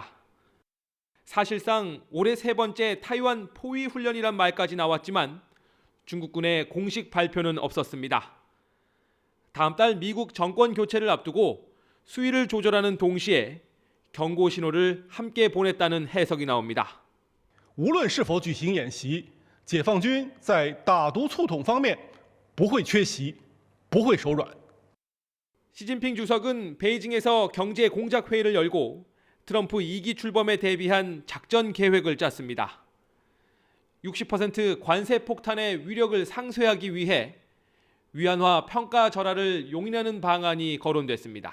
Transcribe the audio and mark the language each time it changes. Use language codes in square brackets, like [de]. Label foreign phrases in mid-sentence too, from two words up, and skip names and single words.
[ko] 사실상 올해 세 번째 타이완 포위 훈련이란 말까지 나왔지만 중국군의 공식 발표는 없었습니다. 다음 달 미국 정권 교체를 앞두고 수위를 조절하는 동시에 경고 신호를 함께 보냈다는 해석이 나옵니다. [zh] 无论是否举行演习，解放军在打独促统方面不会缺席，不会手软。 [ko] 시진핑 주석은 베이징에서 경제 공작 회의를 열고 트럼프 2기 출범에 대비한 작전 계획을 짰습니다. 60% 관세 폭탄의 위력을 상쇄하기 위해 위안화 평가 절하를 용인하는 방안이 거론됐습니다.